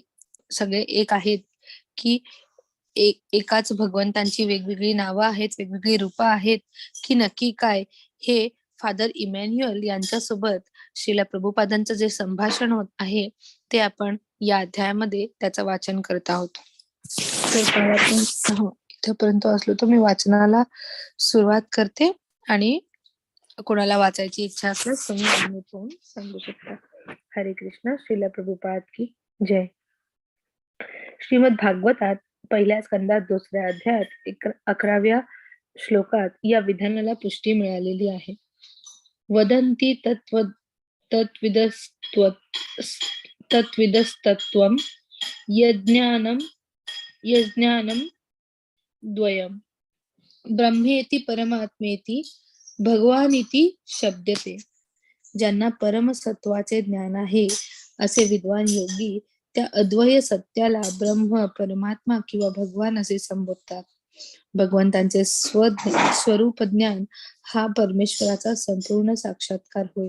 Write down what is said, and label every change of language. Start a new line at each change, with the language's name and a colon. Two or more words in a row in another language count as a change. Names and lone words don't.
Marathi: सगळे एक आहेत की एकाच भगवंतांची वेगवेगळी नावं आहेत, वेगवेगळी रूपं आहेत की नक्की काय, हे फादर इमॅन्युअल यांच्यासोबत श्रीला प्रभुपादांचं जे संभाषण होत आहे ते आपण या अध्यायामध्ये त्याचं वाचन करत आहोत. तर इथपर्यंत असलो तर मी वाचनाला सुरुवात करते आणि कोणाला वाचायची इच्छा असल्यास तुम्ही सांगू शकता. हरे कृष्ण. श्रीला प्रभुपाद की जय. श्रीमद भागवतात पहिल्या स्कंदात 2ऱ्या अध्यायात 11व्या श्लोकात या विधानाला पुष्टी मिळालेली आहे.
Sanskrit: वदन्ति तत्विदस्तत्त्वं यज्ञानं द्वयम् ब्रह्मेति परमात्मेति भगवानिति शब्दते.
Marathi: ज्यांना परमसत्वाचे ज्ञान आहे असे विद्वान योगी त्या अद्वय सत्याला ब्रह्म, परमात्मा किंवा भगवान असे संबोधतात. भगवंतांचे स्वरूप ज्ञान हा परमेश्वराचा संपूर्ण साक्षात्कार होय.